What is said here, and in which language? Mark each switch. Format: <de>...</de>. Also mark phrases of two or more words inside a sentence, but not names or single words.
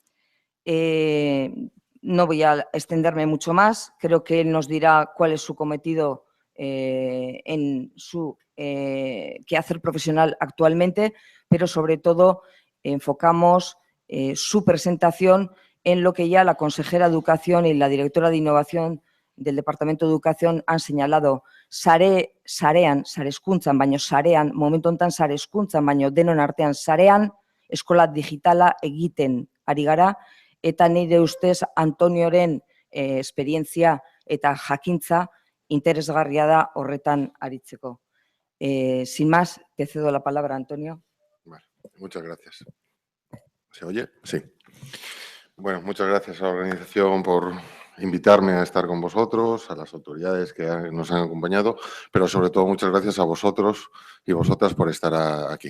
<es>No voy a extenderme mucho más, creo que él nos dirá cuál es su cometido en su quehacer profesional actualmente, pero sobre todo enfocamos su presentación en lo que ya la consejera de Educación y la directora de Innovación del Departamento de Educación han señalado.</es> <eu>Sarean, sareskuntzan, baino sarean, momentu honetan sareskuntzan, baino denon artean sarean, eskola digitala egiten ari gara, eta nire ustez Antonioren esperientzia eta jakintza interesgarria da horretan aritzeko.</eu> <es>Sin más, te cedo la palabra, Antonio. Vale, muchas gracias. ¿Se oye? Sí. Bueno, muchas gracias a la organización por invitarme a estar con vosotros, a las autoridades que nos han acompañado, pero sobre todo muchas gracias a vosotros y vosotras por estar aquí.</es>